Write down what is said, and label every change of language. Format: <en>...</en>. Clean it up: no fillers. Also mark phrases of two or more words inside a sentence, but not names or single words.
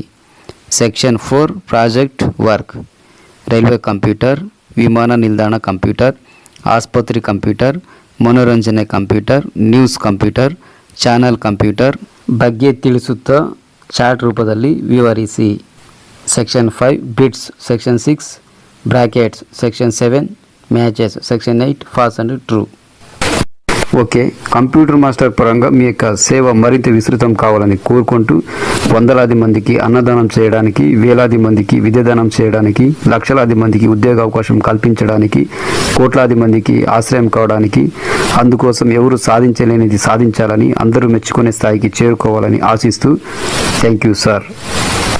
<en>Section 4 project work, railway computer,</en> <kn>ವಿಮಾನ ನಿಲ್ದಾಣ ಕಂಪ್ಯೂಟರ್, ಆಸ್ಪತ್ರೆ ಕಂಪ್ಯೂಟರ್, ಮನೋರಂಜನೆ ಕಂಪ್ಯೂಟರ್,</kn> <en>news computer, channel computer</en> <kn>ಬಗ್ಗೆ ತಿಳಿಸುತ್ತಾ ಚಾರ್ಟ್ ರೂಪದಲ್ಲಿ ವಿವರಿಸಿ।</kn> <en>Section 5 bits, Section 6 brackets, Section 7 matches, Section 8 false and true.</en> <te>ఓకే, కంప్యూటర్ మాస్టర్ పరంగా మీ యొక్క సేవ మరింత విస్తృతం కావాలని కోరుకుంటూ వందలాది మందికి అన్నదానం చేయడానికి, వేలాది మందికి విద్యాదానం చేయడానికి, లక్షలాది మందికి ఉద్యోగ అవకాశం కల్పించడానికి, కోట్లాది మందికి ఆశ్రయం కావడానికి, అందుకోసం ఎవరు సాధించలేనిది సాధించాలని, అందరూ మెచ్చుకునే స్థాయికి చేరుకోవాలని ఆశిస్తూ</te> <en>thank you sir.</en>